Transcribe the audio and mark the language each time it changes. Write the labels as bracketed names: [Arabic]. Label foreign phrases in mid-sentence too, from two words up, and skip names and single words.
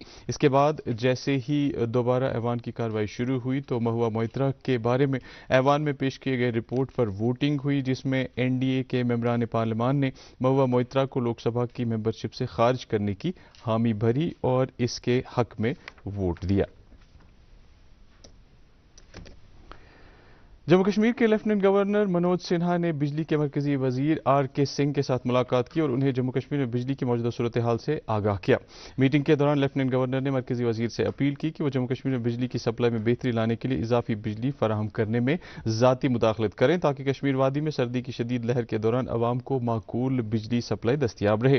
[Urdu] اس کے بعد جیسے ہی دوبارہ ایوان کی کارروائی شروع ہوئی تو مہوا موئترا کے بارے میں ایوان میں پیش کیے گئے رپورٹ پر ووٹنگ ہوئی، جس میں این ڈی اے کے ممبران پارلیمان نے مہوا موئترا کو لوک سبھا کی ممبرشپ سے خارج کرنے کی حامی بھری اور اس کے حق میں ووٹ دیا۔ جموں کشمیر کے لیفٹیننٹ گورنر منوج سنہا نے بجلی کے مرکزی وزیر آر کے سنگھ کے ساتھ ملاقات کی اور انہیں جموں کشمیر میں بجلی کی موجودہ صورتحال سے آگاہ کیا۔ میٹنگ کے دوران لیفٹیننٹ گورنر نے مرکزی وزیر سے اپیل کی کہ وہ جموں کشمیر میں بجلی کی سپلائی میں بہتری لانے کے لیے اضافی بجلی فراہم کرنے میں ذاتی مداخلت کریں تاکہ کشمیر وادی میں سردی کی شدید لہر کے دوران عوام کو معقول بجلی سپلائی دستیاب رہے۔